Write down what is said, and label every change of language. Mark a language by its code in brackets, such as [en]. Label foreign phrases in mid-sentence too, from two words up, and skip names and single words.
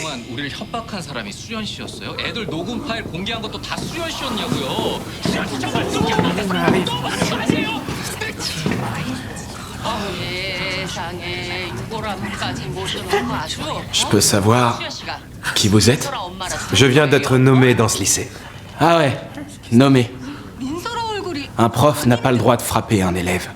[ko] 우리를 협박한 사람이 수연 씨였어요? 애들 녹음 파일 공개한 것도 다 수연 씨였냐고요? 수연 씨 정말 [fr] Je peux savoir qui vous êtes? Je viens d'être nommé dans ce lycée. Ah ouais, nommé. Un prof n'a pas le droit de frapper un élève.